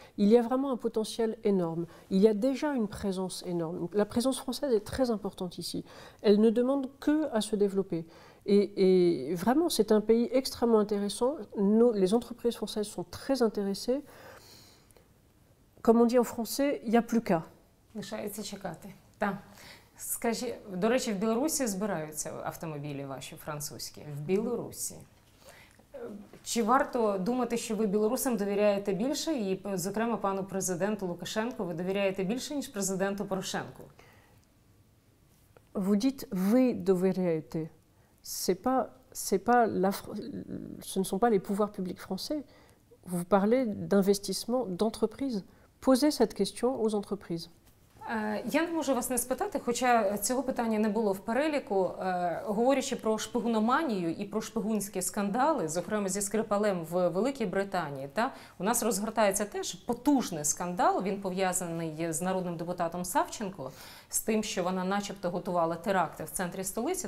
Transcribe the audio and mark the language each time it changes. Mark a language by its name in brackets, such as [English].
[French] Il y a vraiment un potentiel énorme. Il y a déjà une présence énorme. La présence française est très importante ici. Elle ne demande que à se développer. Et vraiment, c'est un pays extrêmement intéressant. Les entreprises françaises sont très intéressées. Comme on dit en français, il n'y a plus qu'à. [Ukrainian] Лишається чекати. Так. Скажіть, до речі, в Білорусі збираються автомобілі ваші французькі. В Білорусі. Чи варто думати, що ви білорусам довіряєте більше, і, зокрема, пану президенту Лукашенку ви довіряєте більше, ніж президенту Порошенку? [French] Vous dites [Ukrainian] «ви довіряєте». [French] Ce ne sont pas les pouvoirs publics français. Vous parlez d'investissement, d'entreprise. Posez cette question aux entreprises. [Ukrainian] Я не можу вас не спитати, хоча цього питання не було в переліку. Говорячи про шпигуноманію і про шпигунські скандали, зокрема зі Скрипалем в Великій Британії, у нас розгортається теж потужний скандал. Він пов'язаний з народним депутатом Савченко, з тим, що вона начебто готувала теракти в центрі столиці.